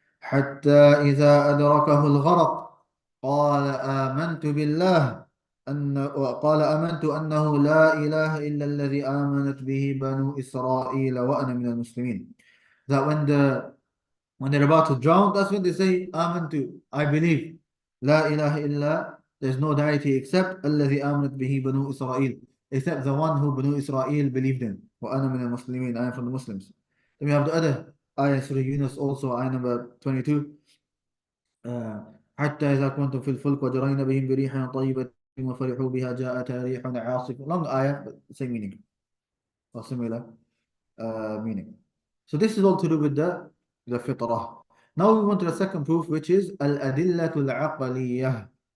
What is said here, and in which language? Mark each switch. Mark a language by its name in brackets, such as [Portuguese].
[Arabic] حتى إذا أدركه الغرق قال آمنت بالله قال آمنت أنه لا إله إلا الذي آمنت به بنو إسرائيل وأنا من المسلمين. [English] That when they're about to drown, that's when they say, Amantu, I believe. La ilaha illa, there's no deity except [Arabic] الذي آمنت به بنو إسرائيل, [English] except the one who Banu Israel believed in. [Arabic] وأنا من المسلمين, [English] I am from the Muslims. Then we have the other ayah, Surah Yunus, also ayah number 22. [Arabic] حتى إذا كنتم في الفلك وجرين بهم بريح طيبة وفرحوا بها جاءتها ريح عاصف. [English] Long ayah, but same meaning or similar meaning. So this is all to do with the fitrah. Now we want to the second proof, which is al-adillatul aqliyah.